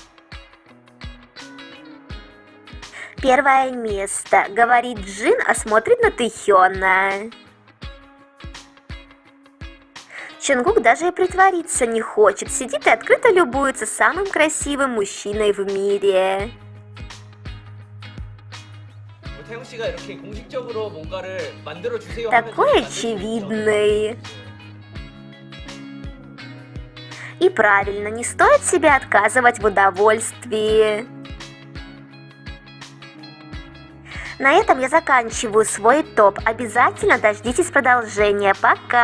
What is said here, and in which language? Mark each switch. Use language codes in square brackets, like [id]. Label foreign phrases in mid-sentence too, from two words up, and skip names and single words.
[ru] Первое место, говорит Джин, а смотрит на Тэхёна. Чонгук даже и притвориться не хочет, сидит и открыто любуется самым красивым мужчиной в мире. [ko] 태영 씨가 이렇게 공식적으로 뭔가를 만들어 주세요 하면 [ru] Такой [ko] 저는 [ru] очевидный. И правильно, не стоит себе отказывать в удовольствии. На этом я заканчиваю свой топ. Обязательно дождитесь продолжения.